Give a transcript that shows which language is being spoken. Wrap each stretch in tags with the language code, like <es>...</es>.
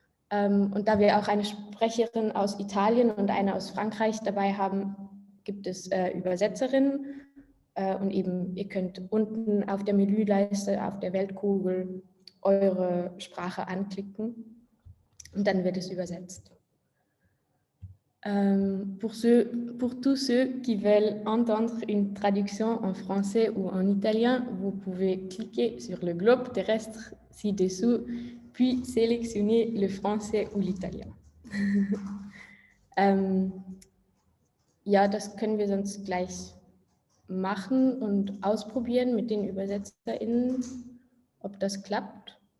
<de>Und da wir auch eine Sprecherin aus Italien und eine aus Frankreich dabei haben, gibt es Übersetzerinnen. Und eben, ihr könnt unten auf der Menüleiste, auf der Weltkugel, eure Sprache anklicken und dann wird es übersetzt.</de> <fr>Pour tous ceux qui veulent entendre une traduction en français ou en italien, vous pouvez cliquer sur le globe terrestre ci-dessous, puis sélectionner le français ou l'italien.</fr> <de>Ja, das können wir sonst gleich machen und ausprobieren mit den ÜbersetzerInnen, ob das klappt.</de>